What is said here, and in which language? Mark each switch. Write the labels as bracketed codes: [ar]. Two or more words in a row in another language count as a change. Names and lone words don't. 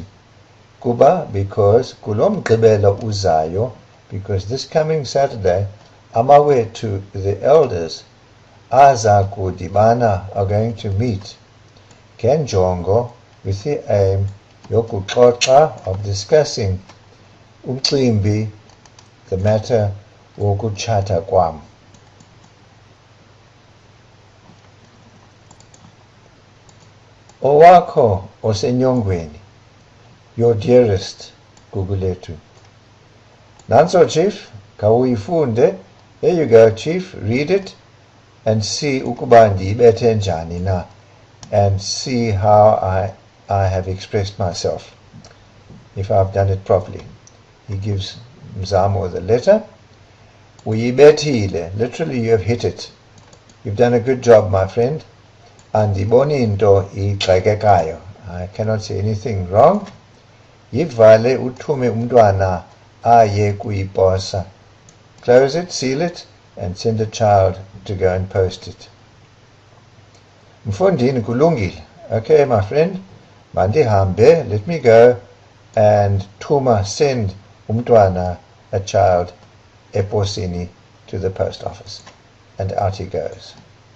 [xh] Kuba, because kulomgqibelo uzayo, [en] because this coming Saturday, amawe to the elders, [xh] aza kudibana, [en] are going to meet. Kenjongo, with the aim yokuxoxa, of discussing umcimbi, the matter [xh] wokutshata kwam. Owakho osenyongweni, [en] your dearest Gugulethu. [xh] Nanso, Chief, kawuyifunde. [en] There you go, Chief. Read it and see [xh] ukuba ndiyibethe njani na, [en] and see how I have expressed myself, if I've done it properly. He gives Mzamo the letter. [xh] Uyibethile. [en] Literally, you have hit it. You've done a good job, my friend. [xh] Andiboni into igxekekayo. [en] I cannot say anything wrong. [xh] Yivale uthume umntwana aye kuyiposa. [en] Close it, seal it, and send a child to go and post it. [xh] Mfundini kulungile. [en] Okay, my friend. Mandihambe, let me go, and Thuma, send umntwana, a child, eposini, to the post office. And out he goes.